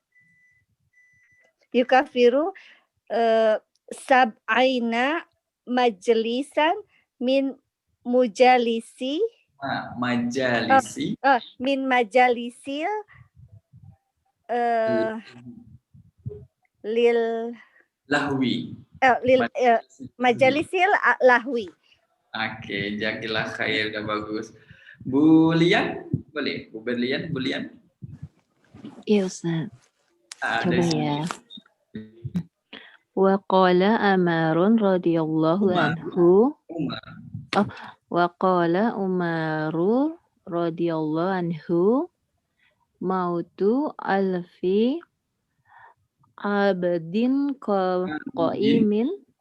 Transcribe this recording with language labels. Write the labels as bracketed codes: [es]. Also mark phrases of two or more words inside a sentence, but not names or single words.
[ar] سبعين مجلسا من مجالس من مجالس لل lahwi مجالس اللهو. [id] Oke, [ar] جزاك الله خير, [id] udah bagus. Bu Lian, boleh? Bu Berlian, Bu Lian? Iya Ustaz. Coba ya. [ar] وقال عمر رضي الله عنه. وقال عمر رضي الله عنه موت ألف عابد قائم